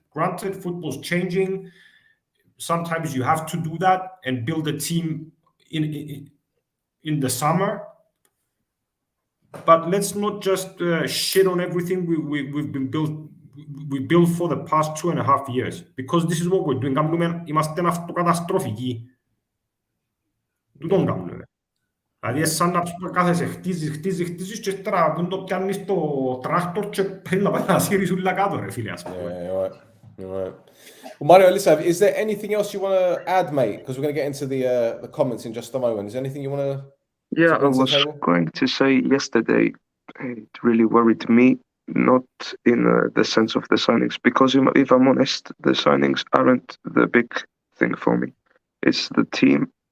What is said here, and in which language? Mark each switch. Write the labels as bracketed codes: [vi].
[en] Granted, football's changing. Sometimes you have to do that and build a team in the summer. But let's not just shit on everything we built for the past 2.5 years, because this is what we're doing. [el] Είμαστε αυτοκαταστροφικοί. Του τον κάνουμε. Δηλαδή σαν να κάθεσαι, χτίζεις και τώρα που το πιάνεις το τράχτορ και πρέπει να πάει να σύρεις ούλα κάτω, ρε φίλε, ας πούμε. [en] Right. Well, Mario, listen, is there anything else you want to add, mate? Because we're going to get into the comments in just a moment. Is there anything you want to? Yeah, I was going to say yesterday, it really worried me, not in the sense of the signings, because if I'm honest, the signings aren't the big thing for me. It's the team.